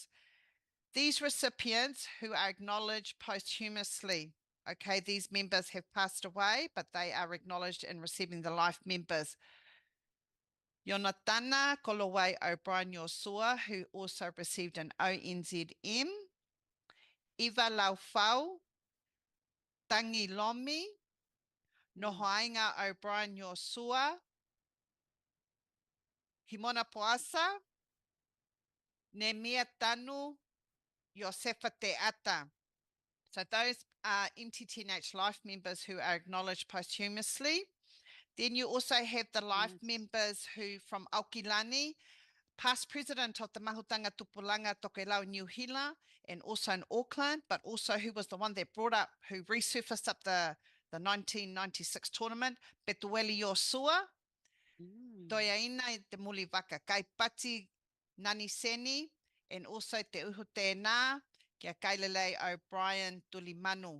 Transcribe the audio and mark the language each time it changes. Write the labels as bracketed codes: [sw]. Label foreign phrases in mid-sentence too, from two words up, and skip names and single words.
[en] These recipients who are acknowledged posthumously, okay, these members have passed away, but they are acknowledged in receiving the life members. Yonatana Kolowai O'Brien Yosua, who also received an ONZM. Eva Laufau, Tangi Lomi, Nohainga O'Brien Yosua, Himona Poasa, Nemia Tanu, Josefa Te Ata. So those are MTTNH life members who are acknowledged posthumously. Then you also have the life members who from Aukilani, past president of the Mahutanga Tupulanga Tokelau New Hila, and also in Auckland, but also who was the one that brought up, who resurfaced up the 1996 tournament, Petueli Yosua, Toiaina Te Mulivaka, Kai Pati Nani Seni, and also Te Uhu Tēnā, Kia Kailele O'Brien Tulimanu.